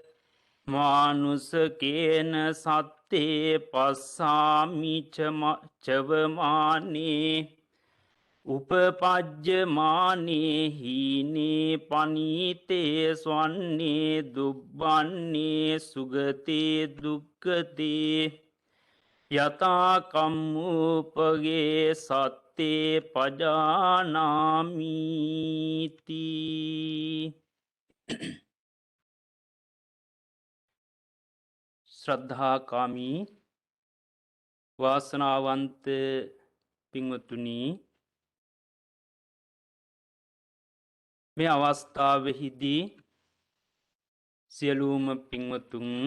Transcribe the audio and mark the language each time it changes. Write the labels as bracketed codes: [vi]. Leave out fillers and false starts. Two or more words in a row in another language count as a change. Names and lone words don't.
[pi] මානුසකේන සත්තේ පස්සාමි චවමානේ උපපජ්ජමානේ හීනේ පනීතේ ස්වන්නේ දුබ්බන්නේ සුගතේ දුක්ඛතේ යතා කම්මූපගේ සත්තේ පජානාමීති [si] ශ්‍රද්ධාකාමී වාසනාවන්ත පින්වතුනි මේ අවස්ථාවෙහිදී සියලුම පින්වතුන්